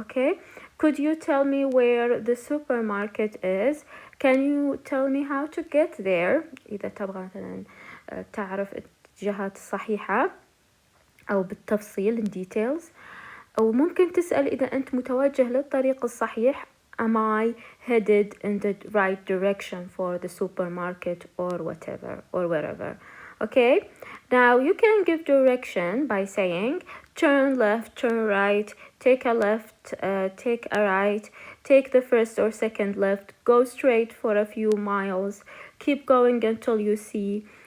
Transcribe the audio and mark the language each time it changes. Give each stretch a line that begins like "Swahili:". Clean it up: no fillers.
English: Okay, could you tell me where the supermarket is? Can you tell me how to get there?
Arabic: إذا تبغى مثلا تعرف الاتجاهات الصحيحة أو بالتفصيل
English: in details.
Arabic: أو ممكن تسأل إذا أنت متوجه للطريق الصحيح,
English: am I headed in the right direction for the supermarket or whatever or wherever. Okay, now you can give direction by saying turn left, turn right, take a left, take a right, take the first or second left, go straight for a few miles, keep going until you see.